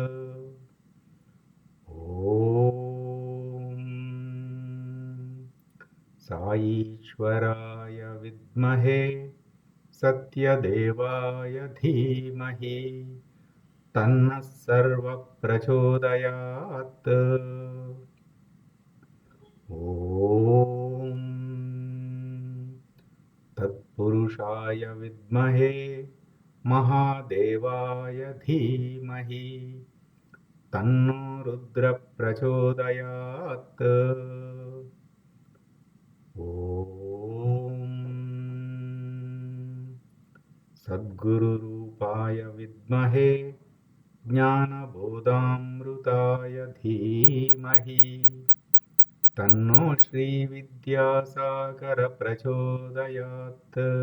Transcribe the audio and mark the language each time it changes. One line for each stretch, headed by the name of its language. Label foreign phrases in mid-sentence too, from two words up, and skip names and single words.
Sanskrit: ॐ साईश्वराय विद्महे सत्यदेवाय धीमहि तन्नः सर्वप्रचोदयात्। ॐ పురుషాయ విద్మహే మహాదేవాయ ధీమహి తన్నో రుద్ర ప్రచోదయాత్. ఓం సద్గురురూపాయ విద్మహే జ్ఞానబోధామృతాయ ధీమహి తన్నో శ్రీవిద్యాసాగర ప్రచోదయాత్.